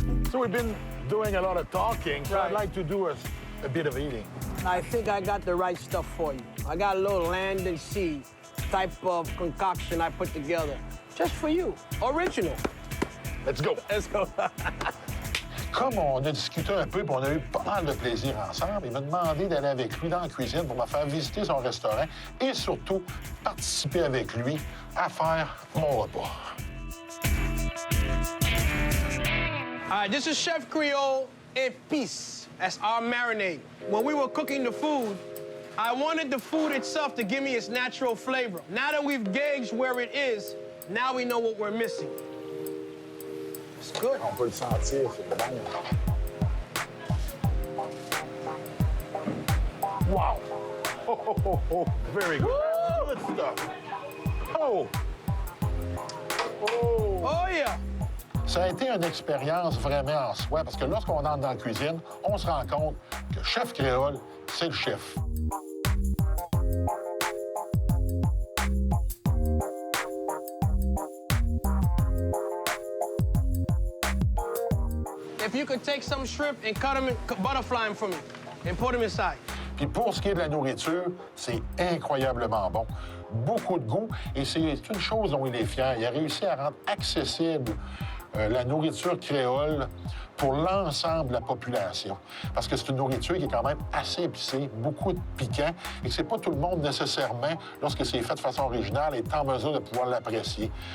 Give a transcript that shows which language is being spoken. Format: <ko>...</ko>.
<en>So we've been doing a lot of talking, so I'd like to do a bit of eating. I think I got the right stuff for you. I got a little land and sea type of concoction I put together just for you. Original. Let's go. Let's go.</en> <fr>Comme on a discuté un peu, puis on a eu pas mal de plaisir ensemble, il m'a demandé d'aller avec lui dans la cuisine pour me faire visiter son restaurant et surtout participer avec lui à faire mon repas.</fr> <en>All right, this is Chef Creole in peace. That's our marinade. When we were cooking the food, I wanted the food itself to give me its natural flavor. Now that we've gauged where it is, now we know what we're missing. It's good.</en> <fr>On peut le sentir, c'est bon.</fr> <en>Wow! Oh, very good. Good stuff. Oh! Oh, yeah.</en> <fr>Ça a été une expérience vraiment en soi, parce que lorsqu'on entre dans la cuisine, on se rend compte que Chef Créole, c'est le chef.</fr> <en>If you could take some shrimp and cut them, butterfly them for me, and put them inside.</en> <fr>Puis pour ce qui est de la nourriture, c'est incroyablement bon. Beaucoup de goût, et c'est une chose dont il est fier. Il a réussi à rendre accessible la nourriture créole pour l'ensemble de la population. Parce que c'est une nourriture qui est quand même assez épicée, beaucoup de piquant, et que c'est pas tout le monde nécessairement, lorsque c'est fait de façon originale, est en mesure de pouvoir l'apprécier.</fr>